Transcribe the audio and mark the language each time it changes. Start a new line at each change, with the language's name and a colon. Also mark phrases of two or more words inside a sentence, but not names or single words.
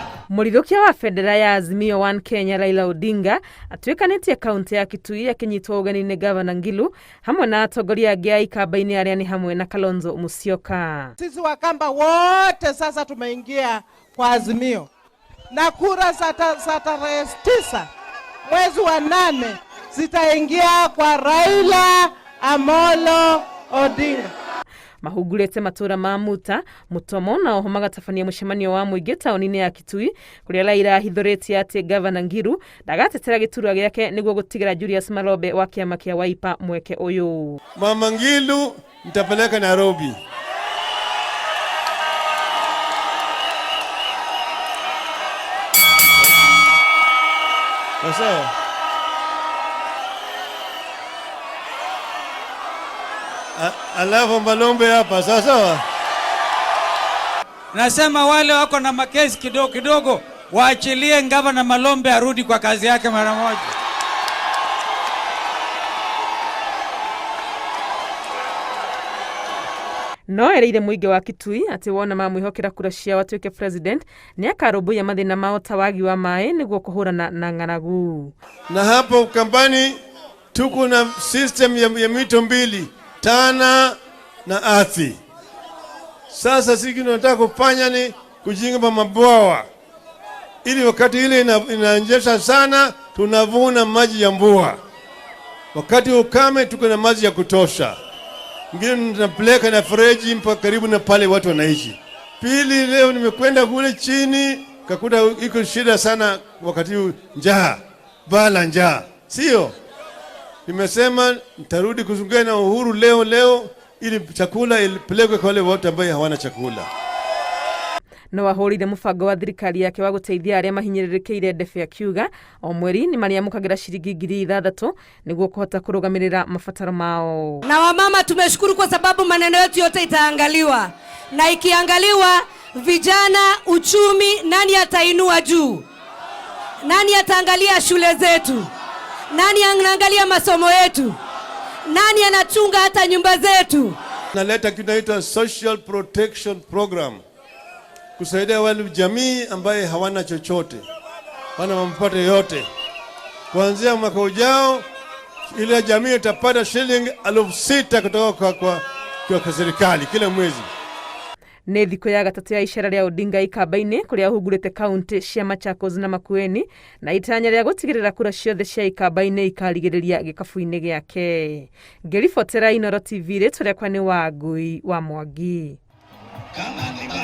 Kikuyu: Mũrirũkia wa bendera ya Azimio One Kenya Raila Odinga atuĩkanĩtie kaunti ya Kitui akinyitwo ũgeni-inĩ Gavana Ngilu hamwe na atongoria angĩ a ikamba-inĩ arĩa ni hamwe na Kalonzo Musyoka.
Swahili: Sisi Wakamba wote sasa tumeingia kwa Azimio na kura za tarehe 9 mwezi wa 8 zitaingia kwa Raila Amolo Odinga.
Kikuyu: Mahugurĩte matura ma Muta, Mutomo na oho magatabania mũcemanio wa mũingĩ taũni-inĩ ya Kitui kũrĩa Raila ahithũrĩtie atĩ Gavana Ngilu ndagatetera gĩturwa gĩake nĩguo gũtigĩra Julius Malombe wa kĩama kĩa Wiper mweke ũyũ.
Swahili: Mama Ngilu nitapeleka Nairobi. Sasa alafu Malombe hapa sasa. Nasema wale wako na makesi kidogo kidogo waachilie Gavana Malombe arudi kwa kazi yake mara moja.
Kikuyu: No ereire mũingĩ wa Kitui atĩ wona mamwĩhokera kura cia watuĩke president ni akarũmbũiya mathĩna mao ta wagi wa maĩ nĩguo kũhũrana na ng'aragu.
Swahili: Na hapo Kambani tuko na system ya mito mbili, Tana na Athi. Sasa sisi tunataka kufanya ni kujenga mabwawa ili wakati ile inaonyesha sana tunavuna maji ya mvua. Wakati ukame tuko na maji ya kutosha. Ngine tunapeleka na freji mpaka karibu na pale watu wanaishi. Pili, leo nimekwenda kule chini kakuta iko shida sana wakati njaa, bala njaa. Sio? Nimesema nitarudi kuzungumza na Uhuru leo ili chakula ilipelekwe kwa wale wote ambao hawana chakula.
Kikuyu: No wahũrire mũbango wa thirikari yake wa gũteithia arĩa mahinyĩrĩrĩkĩire ndebe akiuga o mweri ni mariamũkagĩra ciringi 6,000 nĩguo kũhota kũrũgamĩrĩra mabataro mao.
Swahili: Na wamama tumeshukuru kwa sababu maneno yetu yote itaangaliwa, na ikiangaliwa vijana, uchumi, nani atainua juu? Nani ataangalia shule zetu? Nani anaangalia masomo yetu? Nani anachunga hata nyumba zetu? Naleta kinaitwa Social Protection Program kusaidia wale jamii ambaye hawana chochote, wana mapato yote. Kuanzia mwaka ujao ile jamii itapata shilingi 6,000 kutoka kwa serikali kila mwezi.
Kikuyu: Nĩ thikũ ya gatatũ ya icera rĩa Odinga ikamba-inĩ kũrĩa ahungurĩte kaunti cia Machakos na Makueni na itanya rĩa gũtigĩrĩra kura ciothe cia ikamba-inĩ ikarigĩrĩria gĩkabu-inĩ gĩake. Ngĩribotera Inooro TV rĩtwa rĩakwa nĩ Wangui wa Mwangi.